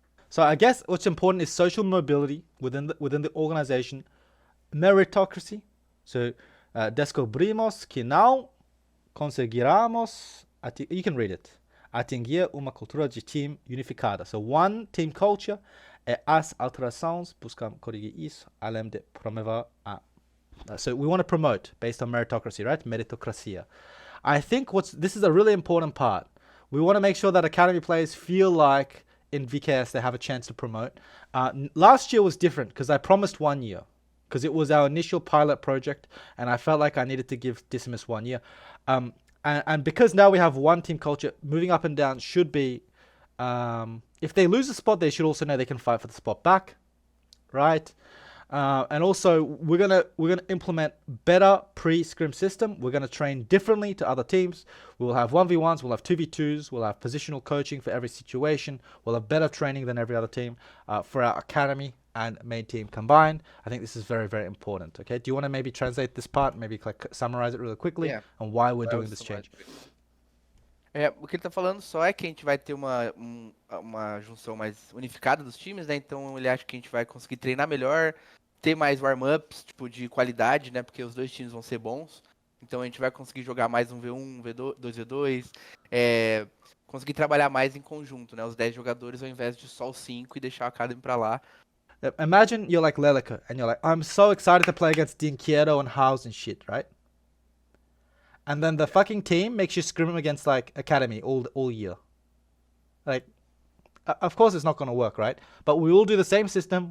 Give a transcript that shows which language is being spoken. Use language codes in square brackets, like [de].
[en] So I guess what's important is social mobility within the organization, meritocracy. [pt] So descobrimos que não conseguiremos, [en] you can read it, [pt] atingir uma cultura de time unificada. [en] So one team culture [pt] é as alterações, buscamos corrigir isso, além de promover a. [en] So we want to promote based on meritocracy, right? Meritocracia. I think this is a really important part. We want to make sure that academy players feel like in VKS they have a chance to promote. Last year was different because I promised 1 year because it was our initial pilot project and I felt like I needed to give Decimus 1 year. And because now we have one team culture, moving up and down should be, if they lose a spot, they should also know they can fight for the spot back, right? And also we're gonna implement better pre-scrim system. We're gonna train differently to other teams. We'll have 1v1s, we'll have 2v2s, we'll have positional coaching for every situation. We'll have better training than every other team for our academy and main team combined. I think this is very, very important. Okay, do you want to maybe translate this part, maybe summarize it really quickly, and why we're doing this change? [pt] O que ele tá falando só é que a gente vai ter uma junção mais unificada dos times, né? Então ele acha que a gente vai conseguir treinar melhor, ter mais warm-ups, tipo, de qualidade, né? Porque os dois times vão ser bons. Então a gente vai conseguir jogar mais um V1, V2, 2v2, conseguir trabalhar mais em conjunto, né? Os 10 jogadores ao invés de só os 5 e deixar a academy pra lá. [en] Imagine you're like Lelica and you're like, I'm so excited to play against Dinquieto and House and shit, right? And then the fucking team makes you scrim against like academy all year. Like, of course it's not going to work, right? But we all do the same system.